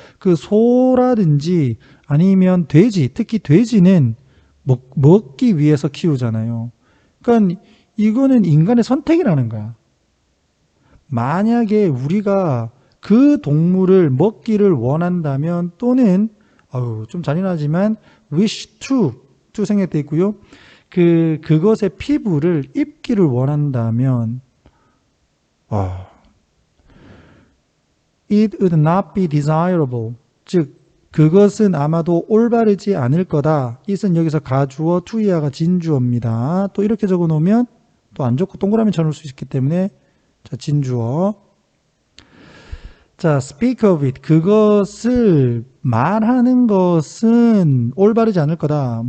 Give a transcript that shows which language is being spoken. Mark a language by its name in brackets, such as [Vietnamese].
[Korean] 그 소라든지 아니면 돼지, 특히 돼지는 먹기 위해서 키우잖아요. 그러니까 이거는 인간의 선택이라는 거야. 만약에 우리가 그 동물을 먹기를 원한다면 또는 좀 잔인하지만 wish to 생략되어 있고요. 그것의 피부를 입기를 원한다면 [English] it would not be desirable. [Korean] 즉 그것은 아마도 올바르지 않을 거다. it은 여기서 가주어, to이하가 진주어입니다. 또 이렇게 적어 놓으면 또 안 좋고 동그라미 쳐놓을 수 있기 때문에 자, 진주어. [English] 자, speak of it. [Korean] 그것을 말하는 것은 올바르지 않을 거다.